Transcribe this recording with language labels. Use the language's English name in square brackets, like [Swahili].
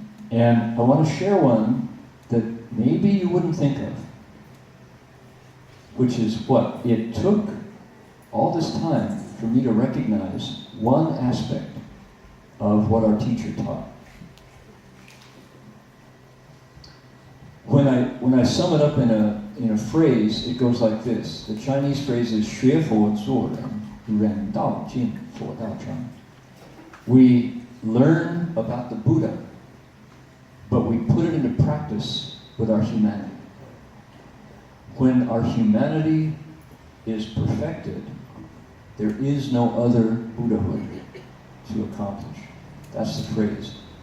[English] And I want to share one that maybe you wouldn't think of, which is what? It took all this time for me to recognize one aspect of what our teacher taught. When I sum it up in a phrase, it goes like this. The Chinese phrase is [Chinese] 学佛做人，人道尽，佛道长. [English] We learn about the Buddha, but we put it into practice with our humanity. When our humanity is perfected, there is no other Buddhahood to accomplish. That's the phrase.